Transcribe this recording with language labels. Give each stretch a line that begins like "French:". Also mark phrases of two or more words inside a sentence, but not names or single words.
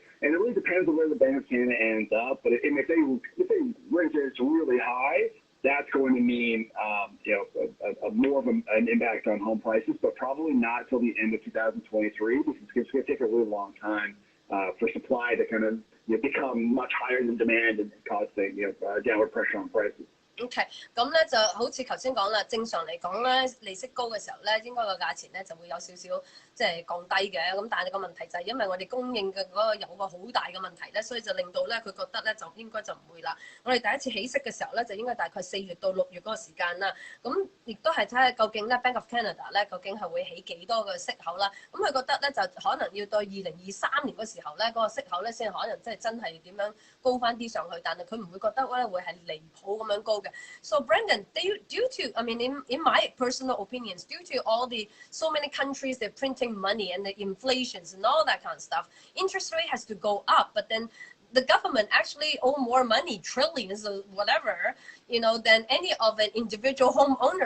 English: And it really depends on where the Bank of Canada ends up. But if they raise rates really high, that's going to mean more of an impact on home prices, but probably not till the end of 2023 because it's going to take a really long time for supply to kind of become much higher than demand and cause downward pressure on prices.
Cantonese: OK，咁咧就好似頭先講啦，正常嚟講咧，利息高嘅時候咧，應該個價錢咧就會有少少即係降低嘅。咁但係個問題就係因為我哋供應嘅嗰個有個好大嘅問題咧，所以就令到咧佢覺得咧就應該就唔會啦。我哋第一次起息嘅時候咧，就應該大概4月到6月嗰個時間啦。咁亦都係睇下究竟咧 Bank of Canada 咧究竟係會起幾多個息口啦。咁佢覺得咧就可能要到2023年嗰時候咧，嗰個息口咧先可能即係真係點樣高翻啲上去，但係佢唔會覺得咧會係離譜咁樣高嘅。
English: So Brendon, due to, I mean, in my personal opinions, due to all the so many countries they're printing money and the inflations and all that kind of stuff, interest rate has to go up. But then the government actually owe more money, trillions or whatever, you know, than any of an individual homeowner.